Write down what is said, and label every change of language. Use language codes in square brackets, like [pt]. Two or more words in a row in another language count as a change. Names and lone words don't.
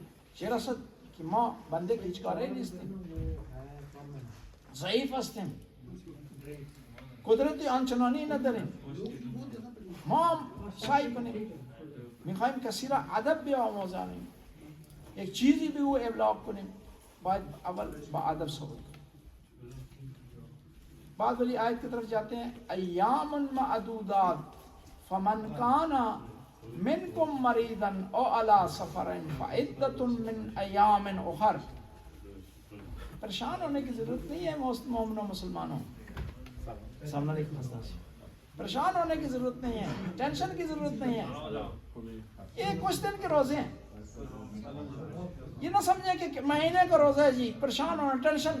[fa] چرا است که ما بنده که هیچ کاری نیستیم، ضعیف هستیم، قدرتی آنچنانی نداریم. ما هم سعی کنیم، میخوایم کسی را ادب بیاموزانیم، یک چیزی به او ابلاغ کنیم، باید اول با ادب صحبت کنیم. [ur] بعد ولی آیت کی طرف جاتے ہیں [ar] ایام معدودات فمن کان منکم مریضا او علی سفر فعدۃ من ایام اخر. [ur] پریشان ہونے کی ضرورت نہیں ہے مومنوں مسلمانوں، سامنے ایک مسئلہ، پریشان ہونے کی ضرورت نہیں ہے، ٹینشن کی ضرورت نہیں ہے. یہ کچھ دن کے روزے ہیں، یہ نہ سمجھیں کہ مہینے کا روزہ ہے جی پریشان ہونا، ٹینشن.